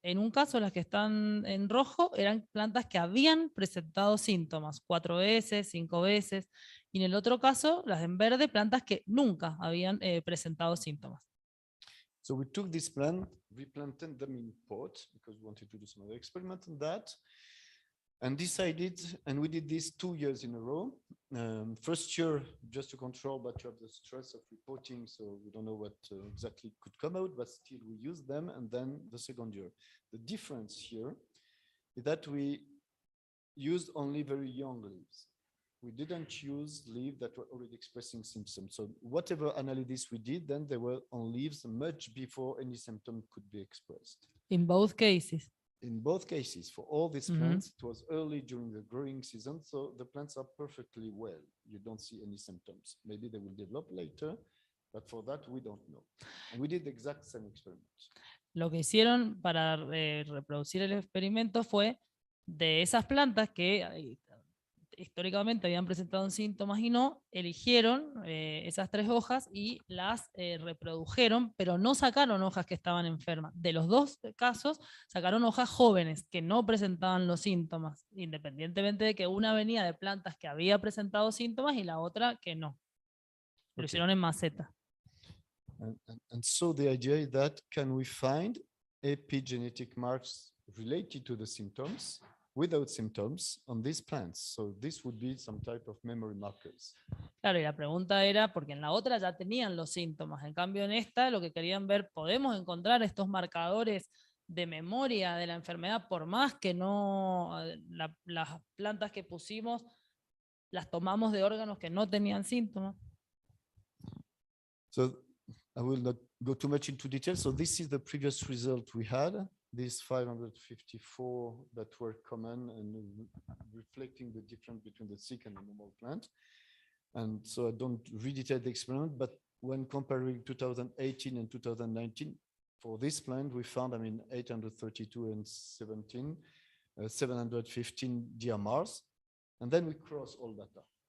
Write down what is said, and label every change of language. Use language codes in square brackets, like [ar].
[es] En un caso, las que están en rojo eran plantas que habían presentado síntomas 4 veces, 5 veces, y en el otro caso, las en verde, plantas que nunca habían presentado síntomas. [en] So we took this plant, replanted them in pots because we wanted to do some other experiment on that, and decided, and we did this 2 years in a row. First year, just to control, but you have the stress of reporting, so we don't know what exactly could come out, but still we use them, and then the second year. The difference here is that we used only very young leaves. We didn't use leaves that were already expressing symptoms. So whatever analysis we did, then they were on leaves much before any symptom could be expressed. In both cases. In both cases, for all these plants, it was early during the growing season, so the plants are perfectly well. You don't see any symptoms. Maybe they will develop later, but for that we don't know. And we did the exact same experiment. [es] Lo que hicieron para reproducir el experimento fue de esas plantas que históricamente habían presentado síntomas y no, eligieron esas 3 hojas y las reprodujeron, pero no sacaron hojas que estaban enfermas. De los 2 casos, sacaron hojas jóvenes que no presentaban los síntomas, independientemente de que una venía de plantas que había presentado síntomas y la otra que no. Lo hicieron en maceta. [en] And so the idea is that can we find epigenetic marks related to the symptoms without symptoms on these plants? So this would be some type of memory markers. [es] Claro, y la pregunta era, porque en la otra ya tenían los síntomas, en cambio en esta lo que querían ver, ¿podemos encontrar estos marcadores de memoria de la enfermedad por más que no las plantas que pusimos las tomamos de órganos que no tenían síntomas? [en] So I will not go too much into detail. So this is the previous result we had, these 554 that were common and reflecting the difference between the sick and the normal plant. And so I don't redetail the experiment, but when comparing 2018 and 2019, for this plant, we found, 832 and 17, 715 DMRs, and then we cross all data.